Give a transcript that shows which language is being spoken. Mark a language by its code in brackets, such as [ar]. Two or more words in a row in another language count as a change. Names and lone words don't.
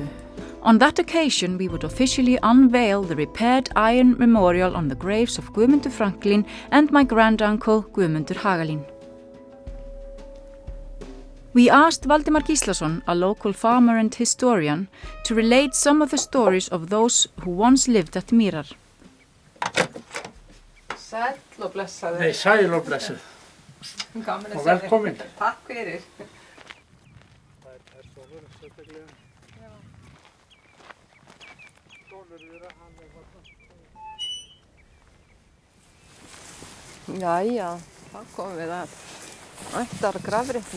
[en] On that occasion, we would officially unveil the repaired iron memorial on the graves of Guðmundur Franklin and my granduncle Guðmundur Hagalín. We asked Valdimar Gíslason, a local farmer and historian, to relate some of the stories of those who once lived at Mýrar. [is] Sæll og blessaður. Nei, sæl og blessaður. Gaman að Og velkomin. Takk fyrir. Jæja, þá komum við að ættar grafreitni.